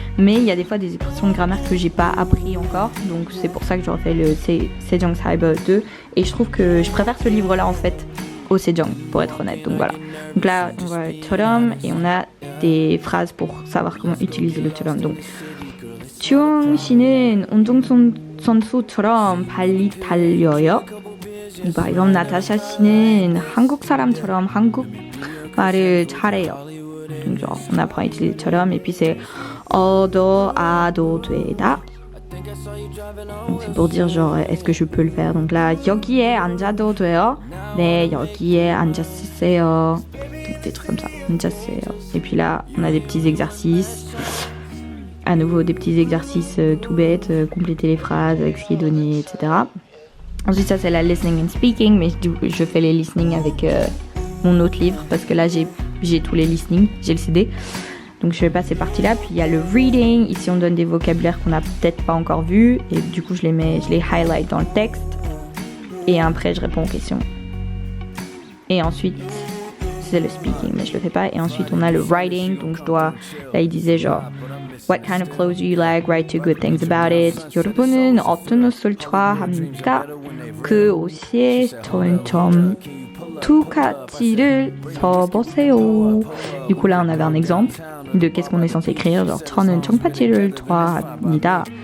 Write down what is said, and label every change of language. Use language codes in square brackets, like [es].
[fr] Mais il y a des fois des expressions de grammaire que j'ai pas appris encore. Donc c'est pour ça que je refais le Sejong Cyber 2. Et je trouve que je préfère ce livre là en fait au Sejong pour être honnête. Donc voilà. Donc là on voit 처럼 et on a des phrases pour savoir comment utiliser le 처럼. Donc [ko] 주영 씨는 운동선수처럼 빨리 달려요. [fr] Donc, par exemple [ko] 나타샤 씨는 한국 사람처럼 한국 말을 잘해요. [fr] Donc genre on apprend à utiliser 처럼 et puis c'est [ko] 어도 아도 되다. [fr] Donc c'est pour dire genre est-ce que je peux le faire. Donc là [ko] 여기에 앉아도 돼요? 네 여기에 앉았어요. [fr] Donc des trucs comme ça. [ko] 앉았어요. [fr] Et puis là on a des petits exercices. À nouveau des petits exercices tout bêtes, compléter les phrases avec ce qui est donné, etc. Ensuite ça c'est la [en] listening and speaking, [fr] mais je fais les listening avec mon autre livre parce que là j'ai tous les listening, j'ai le CD. Donc je fais pas ces parties-là. Puis il y a le reading. Ici on donne des vocabulaires qu'on a peut-être pas encore vus. Et du coup je les highlight dans le texte. Et après je réponds aux questions. Et ensuite c'est le speaking, mais je le fais pas. Et ensuite on a le writing. Donc je dois, là il disait genre [en] What kind of clothes do you like? Write two good things about it. [ko] 여러분은 어떤 옷을 좋아합니까? 그 옷에 점점 두 가지를 써보세요. [fr] Du coup là on avait un exemple de qu'est-ce qu'on est censé écrire, genre [ko] 저는 청바지를 좋아합니다.